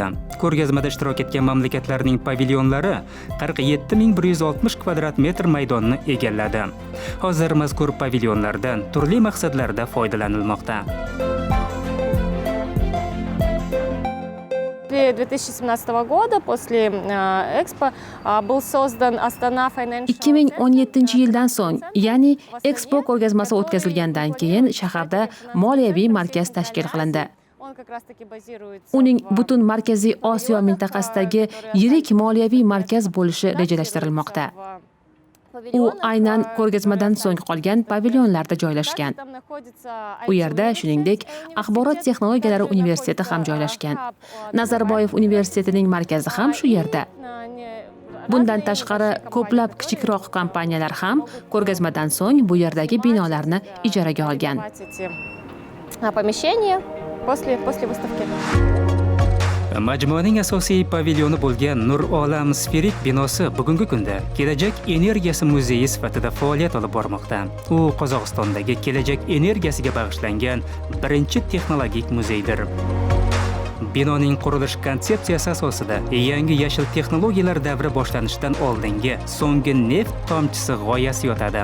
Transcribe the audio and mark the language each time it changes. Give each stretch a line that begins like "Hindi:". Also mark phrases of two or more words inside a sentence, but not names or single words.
Uzbek: Ko'rgazmada ishtirok etgan mamlakatlarning pavilyonlari 47160 kvadrat metr maydonni egalladi. Hozir mazkur pavilyonlardan turli maqsadlarda foydalanilmoqda.
Russian: 2017 года, после Экспо, был создан Astana Financial
Uzbek: 2017-yildan so'ng, ya'ni Expo ko'rgazmasi o'tkazilgandan keyin shaharda moliyaviy markaz tashkil qilindi.
Russian: Он как раз-таки базируется
Uzbek: Uning butun Markaziy Osiyo mintaqasidagi yirik moliyaviy markaz bo'lishi rejalashtirilmoqda. U aynan ko'rgazmadan so'ng qolgan pavilyonlarda joylashgan.
Russian: Там находится
Uzbek: U yerda shuningdek Axborot texnologiyalari universiteti ham joylashgan. Nazarboyev universitetining markazi ham shu yerda. Bundan tashqari ko'plab kichikroq kompaniyalar ham ko'rgazmadan so'ng bu yerdagi binolarni ijaraga olgan.
Russian: помещение после выставки.
Uzbek: Majmuaning asosiy pavilyoni bo'lgan Nur Olam sferik binosi bugungi kunda kelajak energiyasi muzeyi sifatida faoliyat olib bormoqda. U Qozog'istondagi kelajak energiyasiga bag'ishlangan birinchi texnologik muzeydir. Binoning qurilish konsepsiyasi asosida yangi yashil texnologiyalar davri boshlanishidan oldingi so'nggi neft tomchisi g'oyasi yotadi.